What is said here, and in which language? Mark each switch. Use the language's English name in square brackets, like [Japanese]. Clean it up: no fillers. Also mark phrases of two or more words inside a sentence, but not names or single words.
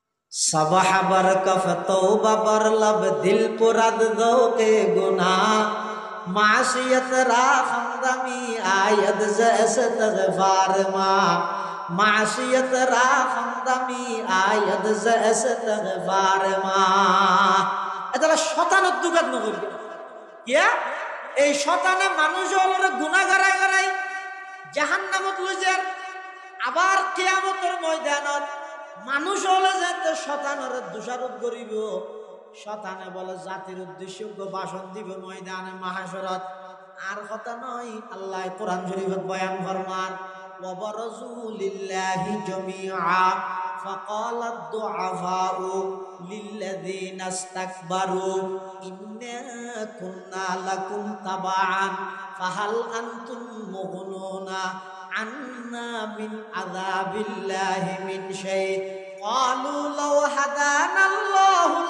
[Persian] صبح بر کف توبه بر لب دل پر ذوق گناه معصیت را خنده می‌آید ز استغفار ما معصیت را خنده می‌آید ز استغفار ما [Chittagonian] এটা শতানত দুগাত নগরবে কিয়া এই শতানে মানুষ হলরে গুনাহ করাই করাই জাহান্নামত লই যার আবার কিয়ামতের ময়দানত মানুষ হলে যেতে শতানের দোষারোপ করিব শতানে বলে জাতির উদ্দেশ্য ভাষণ দিব ময়দানে মাহাশরত আর কথা নয় আল্লাহ কোরআন শরীফত বয়ান ফরমান ওয়াবরাজু [Arabic] لله جميعا فقال الضعفاء للذين استكبروا إنا كنا لكم تبعا فهل أنتم مغنون عنا من عذاب الله من شيء قالوا لو هدانا الله